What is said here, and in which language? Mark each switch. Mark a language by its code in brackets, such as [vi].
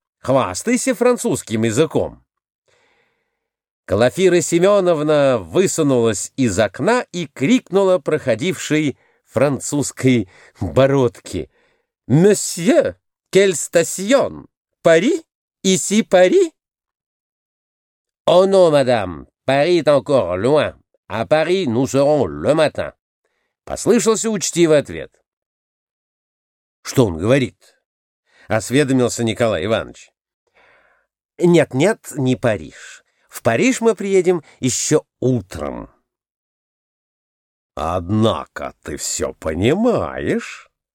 [ru] Хвастайся французским языком!» Глафира Семеновна высунулась из окна и крикнула проходившей французской бородке: «Месье, [fr] quelle station? Пари? Ici Пари?» «О, non, madame, Paris est encore loin. À Paris nous serons le matin!» [ru] Послышался учтивый ответ. «Что он говорит?» осведомился Николай Иванович. «Нет-нет, не Париж. В Париж мы приедем еще утром». «Однако ты все понимаешь».